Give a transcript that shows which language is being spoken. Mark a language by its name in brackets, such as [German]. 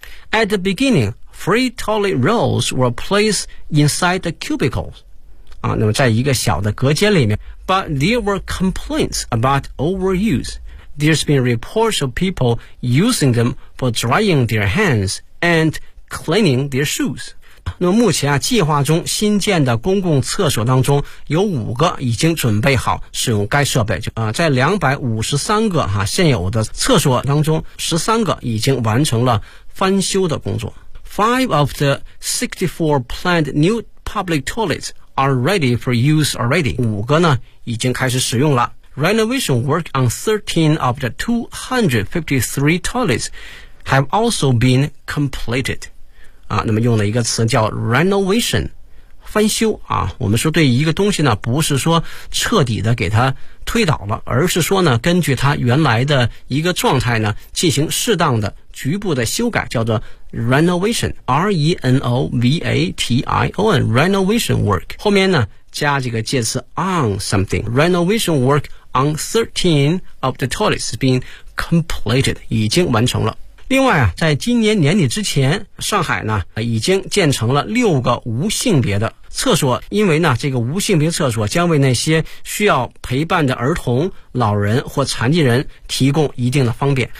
[English] At the beginning free toilet rolls were placed inside the cubicles [Chinese] 啊，那么在一个小的隔间里面。 [English] But there were complaints about overuse. There's been reports of people using them for drying their hands and cleaning their shoes. [Chinese] 那么目前啊，计划中新建的公共厕所当中有5个已经准备好使用该设备，就在253个啊现有的厕所当中13个已经完成了翻修的工作。 [English] 5 of the 64 planned new public toiletsare ready for use already. [Chinese] 5个呢已经开始使用了。 [English] Renovation work on 13 of the 253 toilets have also been completed. [Chinese] 啊，那么用了一个词叫 renovation, 翻修啊，我们说对一个东西呢不是说彻底的给它推倒了，而是说呢根据它原来的一个状态呢进行适当的局部的修改，叫做 renovation, R-E-N-O-V-A-T-I-O-N, renovation work. 后面呢加这个介词 [English] on something, renovation work on 13 of the toilets has been completed, [Chinese] 已经完成了。另外啊在今年年底之前，上海呢已经建成了6个无性别的厕所，因为呢这个无性别厕所将为那些需要陪伴的儿童、老人或残疾人提供一定的方便。